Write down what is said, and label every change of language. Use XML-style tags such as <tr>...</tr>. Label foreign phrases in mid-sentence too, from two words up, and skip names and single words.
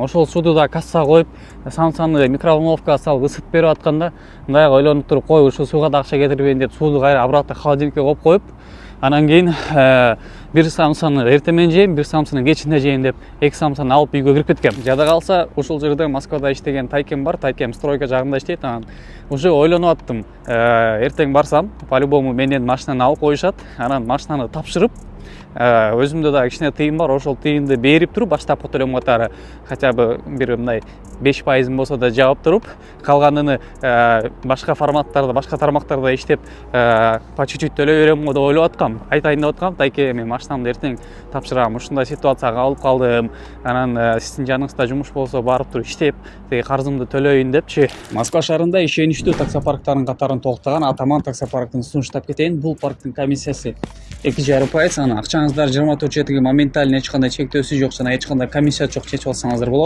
<ky>Ошол сууду да кассага коюп, самсаны микроволновкага салып ысытып берип атканда, мындай ойлонуп туруп, кой, ушул сууга да акча кетирбейин деп сууду кайра обратно холодильникке коюп, анан кийин бир самсаны эртең менен жейм, бир самсаны кечинде жейм деп 2 самсаны алып үйгө кирип кеткем. Жада калса, ушул жерде Москвада иштеген Тайкем бар, Тайкем стройка жагында иштейт, анан уже ойлонуп аттым, эртең барсам, по-любому менден машинаны алып коюшат, анан машинаны тапшырып, өзүмдө да кичине тыйын бар, ошол тыйынды берип туруп, баштапкы төлөм катары</ky> <ru>хотя бы</ru> <ky>бир мындай 5% болсо да жаап туруп, калганын башка форматтарда, башка тармактарда иштеп,</ky> <ru>по чуть-чуть</ru> <ky>төлөй берем деп ойлоп аткам. Айтайын деп аткам, Тайке, мен машинамды эртең тапшырам, ушундай ситуацияга алып калдым. Анан сиздин жаныңызда жумуш болсо барып туруп иштеп, теги карзымды төлөйүн депчи. Москва шаарында ишеничтүү таксопарктардын катарын толуктаган Атаман таксопарктын сунуштап кетейин. Бул парктын комиссиясы 2,5%, анан акчаңыз алсаңыздар 24 жетіге моментально эч кандай чектөөсү жок жана эч кандай комиссия жок чечип алсаңыздар болот.</ky>